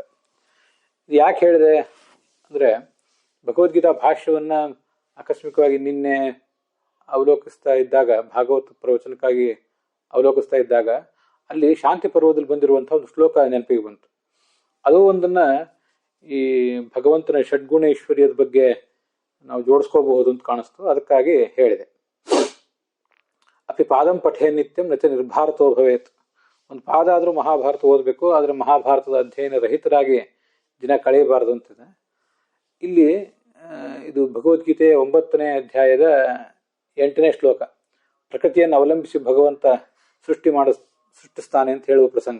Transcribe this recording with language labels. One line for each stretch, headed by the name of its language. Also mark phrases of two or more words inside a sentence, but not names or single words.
Kannada: ಇದು ಯಾಕೆ ಹೇಳಿದೆ ಅಂದರೆ, ಭಗವದ್ಗೀತಾ ಭಾಷ್ಯವನ್ನು ಆಕಸ್ಮಿಕವಾಗಿ ನಿನ್ನೆ ಅವಲೋಕಿಸ್ತಾ ಇದ್ದಾಗ, ಭಾಗವತ ಪ್ರವಚನಕ್ಕಾಗಿ ಅವಲೋಕಿಸ್ತಾ ಇದ್ದಾಗ ಅಲ್ಲಿ ಶಾಂತಿ ಪರ್ವದಲ್ಲಿ ಬಂದಿರುವಂಥ ಒಂದು ಶ್ಲೋಕ ನೆನಪಿಗೆ ಬಂತು. ಅದು ಒಂದನ್ನು ಈ ಭಗವಂತನ ಷಡ್ಗುಣ ಐಶ್ವರ್ಯದ ಬಗ್ಗೆ ನಾವು ಜೋಡಿಸ್ಕೋಬಹುದು ಅಂತ ಕಾಣಿಸ್ತು, ಅದಕ್ಕಾಗಿ ಹೇಳಿದೆ.
Sanskrit: ಅಪಿ ಪಾದಂ ಪಠೆ ನಿತ್ಯಂ ನಚ ನಿರ್ಭಾರತೋ ಭವೇತ್.
Kannada: ಒಂದು ಪಾದ ಆದರೂ ಮಹಾಭಾರತ ಓದಬೇಕು, ಆದರೆ ಮಹಾಭಾರತದ ಅಧ್ಯಯನ ರಹಿತರಾಗಿ ದಿನ ಕಳೆಯಬಾರದು ಅಂತಿದೆ. ಇಲ್ಲಿ ಇದು ಭಗವದ್ಗೀತೆಯ 9ನೇ ಅಧ್ಯಾಯದ 8ನೇ ಶ್ಲೋಕ. ಪ್ರಕೃತಿಯನ್ನು ಅವಲಂಬಿಸಿ ಭಗವಂತ ಸೃಷ್ಟಿಸ್ತಾನೆ ಅಂತ ಹೇಳುವ ಪ್ರಸಂಗ.